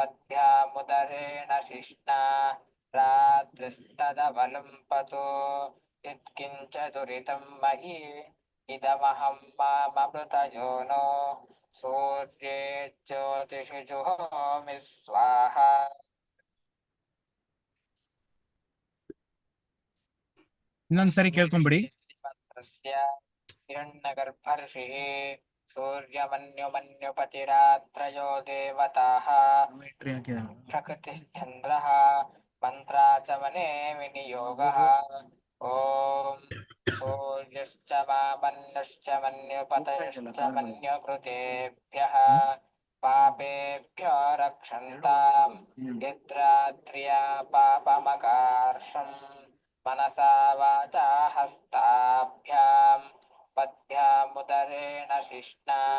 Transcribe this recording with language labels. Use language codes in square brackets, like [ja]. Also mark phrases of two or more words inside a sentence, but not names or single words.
[sa] पद्भ्यामुदरेण शिष्णा रात्रिस्तदवलम्पतो यत्किञ्च दुरितं मयि इदमहं माममृतयो नो सूर्ये ज्योतिषि जुहोमि स्वाहा [kn] ಇನ್ನೊಂದ್ಸರಿ ಕೇಳ್ಕೊಂಬಿಡಿ. [sa] ಮಂತ್ರಸ್ಯ ಹಿರಣ್ಯಗರ್ಭರ್ಷಿಃ सूर्यमन्युमन्युपतिरात्रयो देवताः प्रकृतिश्चन्द्रः मन्त्राचमने विनियोगः ॐ सूर्यश्च मामन्युश्च मन्युपतयश्च मन्युकृतेभ्यः पापेभ्यो रक्षन्ताम् यद्रात्र्या पापमकार्षम् मनसा वाचा हस्ताभ्याम् पद्भ्यामुदरेण शिष्णा